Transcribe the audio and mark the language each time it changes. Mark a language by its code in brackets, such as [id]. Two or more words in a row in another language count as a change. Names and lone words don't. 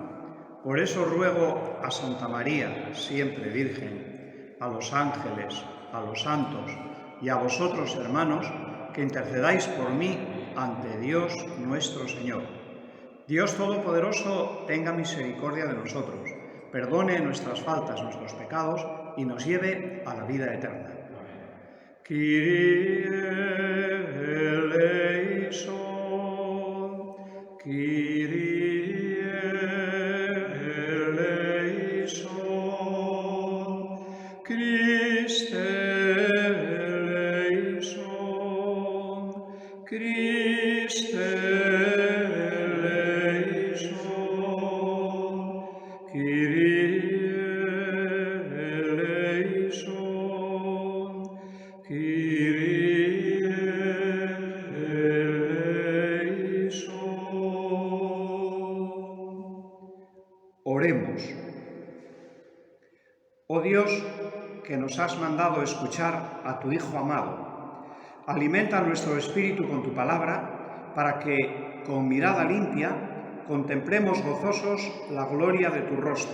[es] Por eso ruego a Santa María, siempre Virgen, a los ángeles, a los santos y a vosotros, hermanos, que intercedáis por mí ante Dios nuestro Señor. Dios Todopoderoso tenga misericordia de nosotros, perdone nuestras faltas, nuestros pecados y nos lleve a la vida eterna. [el] Κύριε ἐλέησον, Κύριε ἐλέησον, Χριστὲ ἐλέησον, Χριστὲ ἐλέησον, Κύριε ἐλέησον, Κύριε ἐλέησον, Kyrie eleison. [es] Oremos. Oh Dios, que nos has mandado escuchar a tu Hijo amado, alimenta nuestro espíritu con tu palabra, para que, con mirada limpia, contemplemos gozosos la gloria de tu rostro.